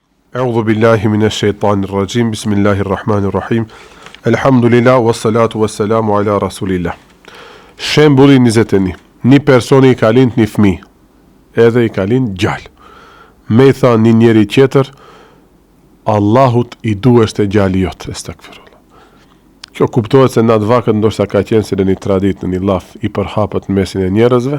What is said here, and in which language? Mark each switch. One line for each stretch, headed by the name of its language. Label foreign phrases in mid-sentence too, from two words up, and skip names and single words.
Arabic: أعوذ بالله من الشيطان الرجيم بسم الله الرحمن الرحيم. الحمد لله والصلاة والسلام على رسول الله.
Albanian: Shembulli 21. Një personi I ka lind një fëmijë, edhe I ka lind gjallë. Me I tha një njeri tjetër, Allahut I duhesh të gjali jot, estakfirullah. Kjo kuptohet se në atë vakët ndoshta ka qenë se në një tradit, në një laf I përhapët në mesin e njerëzve.